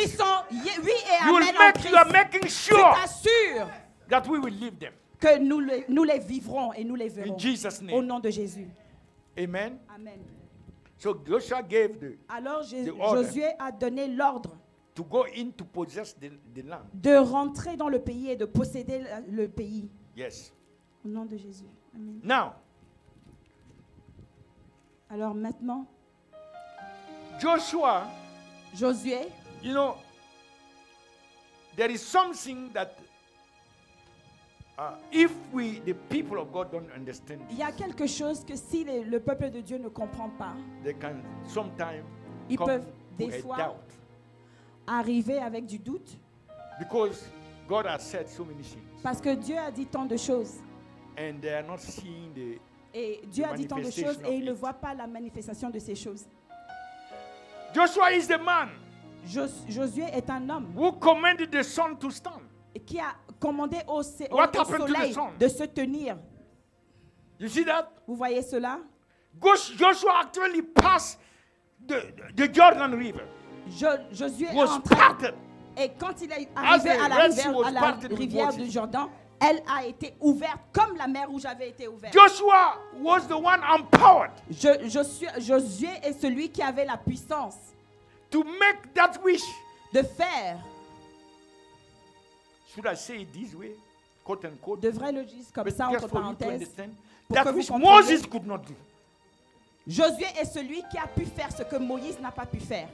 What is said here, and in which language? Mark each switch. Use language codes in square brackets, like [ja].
[fr] Qui sont oui et amen en Christ. [en] You are making sure. [fr] Tu t'assures. [en] That we will live them. [fr] Que nous les vivrons et nous les verrons. [en] In Jesus' name. [fr] Au nom de Jésus. Amen. Amen. [en] So Joshua gave [fr] Alors Josué a donné l'ordre [en] to go in to possess the land. [fr] De rentrer dans le pays et de posséder le pays. [en] Yes. [fr] Au nom de Jésus. Amen. [en] Now. [fr] Alors maintenant. Josué. [en] You know, there is something that if the people of God don't understand. [fr] Il y a quelque chose que si le peuple de Dieu ne comprend pas. [en] They can sometimes [fr] ils peuvent des fois arriver avec du doute. [en] Because God has said so many things. [fr] Parce que Dieu a dit tant de choses. [en] And they are not seeing [fr] et Dieu a dit tant de choses et ils ne voient pas la manifestation de ces choses. [en] Joshua is the man. [fr] Josué est un homme. [en] Who commanded the sun to stand. [fr] Qui a commandé au soleil de se tenir. [en] You see that? [fr] Vous voyez cela? [en] Joshua actually passed the Jordan River. [fr] Josué est entré. Et quand il est arrivé à la rivière du Jordan, elle a été ouverte comme la mer Rouge avait été ouverte. [en] Joshua was the one empowered. [fr] Josué est celui qui avait la puissance. [en] To make that wish. [fr] De faire. [en] Should I say it this way? Quote unquote. [fr] Devrais le dire comme ça entre parenthèses. [en] That which Moses could not do. [fr] Josué est celui qui a pu faire ce que Moïse n'a pas pu faire.